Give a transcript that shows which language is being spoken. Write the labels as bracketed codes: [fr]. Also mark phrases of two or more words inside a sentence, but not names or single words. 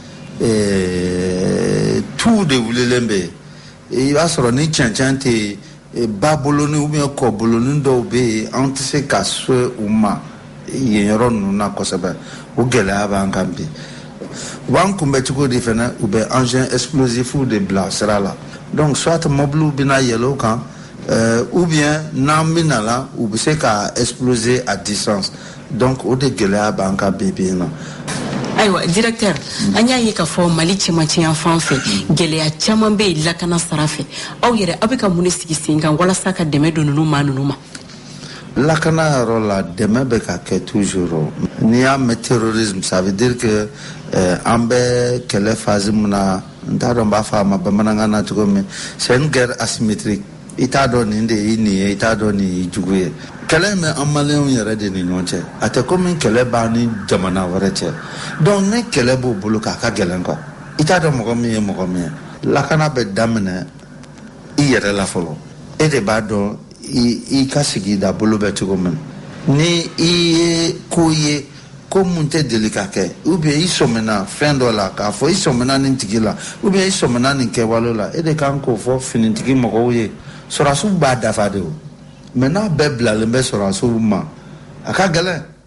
[bm] tu de wulilen bɛ yen i b'a sɔrɔ ni cɛncɛn tɛ ba boloni [fr] ou bien [bm] kɔ boloni dɔw bɛ yen an tɛ se ka se u ma yen yɔrɔ ninnu na kosɛbɛ o gɛlɛya b'an kan bi u b'an kunbɛn cogo di fana u bɛ [fr] engin explosif [bm] de bila sira la [fr] donc soit mobile [bm] bɛna yɛlɛ o kan [fr] ou bien [bm] n'an bɛna la u bɛ se ka [fr] exploser à distance donc [bm] o de gɛlɛya b'an kan bi bi in na Ayiwa directeur an y'a ye k'a fɔ Mali cɛmancɛya fan fɛ gɛlɛya caman bɛ yen lakana sara fɛ aw yɛrɛ aw bɛ ka mun de sigi sen kan walasa ka dɛmɛ don ninnu maa ninnu ma. Lakana yɔrɔ la dɛmɛ bɛ ka kɛ toujours n'i y'a mɛn [fr] terrorisme ça veut dire que [bm] an bɛ kɛlɛ phase min na n t'a dɔn n b'a fɔ a ma bamanankan na cogo min [fr] c'est une guerre asymétrique [bm] i t'a dɔn nin de ye nin ye i t'a dɔn nin ye jugu ye kɛlɛ in bɛ an maliyɛnw yɛrɛ de ni ɲɔgɔn cɛ a tɛ komi kɛlɛ b'an ni jamana wɛrɛ cɛ donc ni kɛlɛ b'o bolo k'a ka gɛlɛn quoi i t'a dɔn mɔgɔ min ye mɔgɔ min ye lakana bɛ daminɛ i yɛrɛ la fɔlɔ e de b'a dɔn i ka sigida bolo bɛ cogo min ni i ye ko ye ko mun tɛ deli ka kɛ [fr] ou bien [bm] i sɔmina fɛn dɔ la k'a fɔ i sɔmina nin tigi la [fr] ou bien [bm] i sɔmina nin kɛwale la e de kan k'o fɔ finitigi mɔgɔw ye sɔrɔdasiw b'a dafa de o mais n'a bɛɛ bilalen bɛ sɔrɔdasiw ma a ka gɛlɛn.